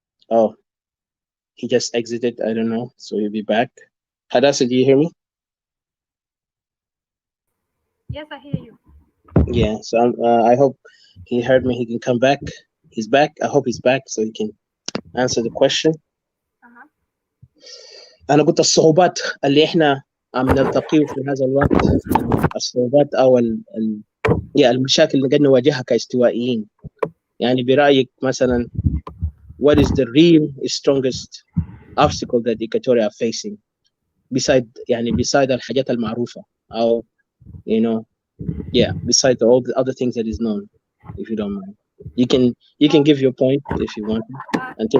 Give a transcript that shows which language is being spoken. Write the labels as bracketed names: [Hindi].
[English] Oh, he just exited. I don't know, so he'll be back. Hadassah, do you hear me? Yes, I hear you. Yeah. So I hope he heard me. He can come back. He's back. I hope he's back so he can answer the question. Uh-huh. [Arabic] أنا قلت الصعوبات اللي إحنا عم نلتقيه في هذا الوقت، الصعوبات أو المشاكل اللي قد نواجهها كاستوائيين. يعني برأيك مثلا [English] what is the real strongest obstacle that Equatoria are facing beside [Arabic] الحاجات المعروفة أو [English] you know beside all the other things that is known, if you don't mind. You can give your point if you want until